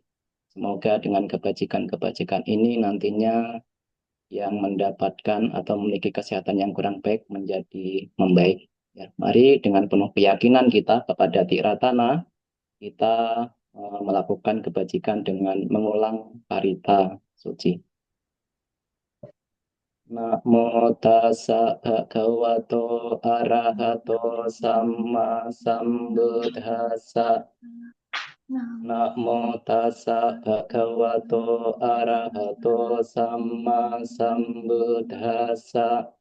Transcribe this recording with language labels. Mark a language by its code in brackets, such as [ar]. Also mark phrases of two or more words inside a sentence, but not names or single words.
[id] Semoga dengan kebajikan-kebajikan ini nantinya yang mendapatkan atau memiliki kesehatan yang kurang baik menjadi membaik. Ya, mari dengan penuh keyakinan kita kepada Tiratana, kita melakukan kebajikan dengan mengulang parita suci. [pi] Namo tassa bhagavato arahato sama sambuddhassa. Namo tassa bhagavato arahato sama sambuddhassa.